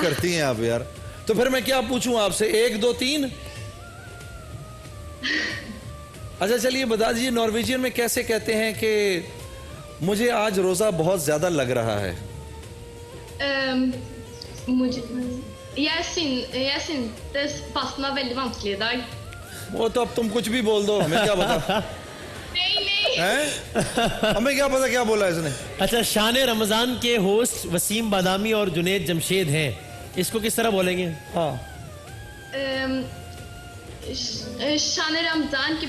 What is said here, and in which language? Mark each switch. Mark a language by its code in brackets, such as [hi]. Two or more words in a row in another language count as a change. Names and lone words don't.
[ur] کرتی ہیں آپ یار. تو پھر میں کیا پوچھوں آپ سے، 1 2 3؟ اچھا چلیے بتا دیجیے نارویجین میں کیسے کہتے ہیں کہ مجھے آج روزہ بہت زیادہ لگ رہا ہے. [no] مجھے jeg syntes fasten var veldig vanskelig i dag. [ur] وہ تو اب تم کچھ بھی بول دو، ہمیں کیا پتا. نہیں ہمیں کیا پتا کیا بولا اس نے. اچھا، شان رمضان کے ہوسٹ وسیم بادامی اور جنید جمشید ہیں، اس کو کس طرح بولیں گے؟ ہاں شان رمضان کے